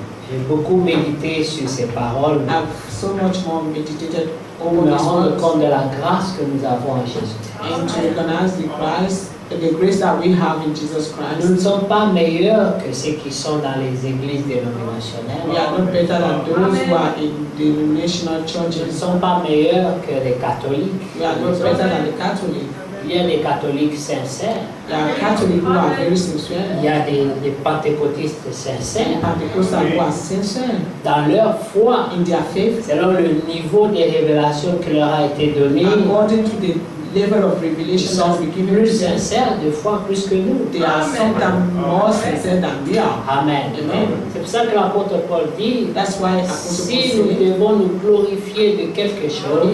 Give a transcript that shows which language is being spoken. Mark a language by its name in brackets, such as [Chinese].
[French] J'ai beaucoup médité sur ces paroles. [English] So much more meditated [French] Pour me rendre compte de la grâce que nous avons en Jésus. [English] And to recognize the grace that we have in Jesus Christ. [French] Nous ne sommes pas meilleurs que ceux qui sont dans les églises dénominationnelles. [English] We are not better than those who are in denominational churches. [French] Nous ne sommes pas meilleurs que les catholiques. [English] We are not better than the Catholics. [French] Il y a des catholiques sincères. [English] There are Catholics who are very sincere. [French] Il y a des pentecôtistes sincères. [English] Pentecostals who are sincere [French] dans leur foi, [English] in their faith, [French] selon le niveau des révélations qui leur a été donné. [English] According to the level of revelation [French] ils sont plus sincères de foi plus que nous. [English] They are sometimes more sincere than we are. [French] Amen. [English] Amen. [French] C'est pour ça que l'apôtre Paul dit, [English] that's why [French] si nous devons nous glorifier de quelque chose,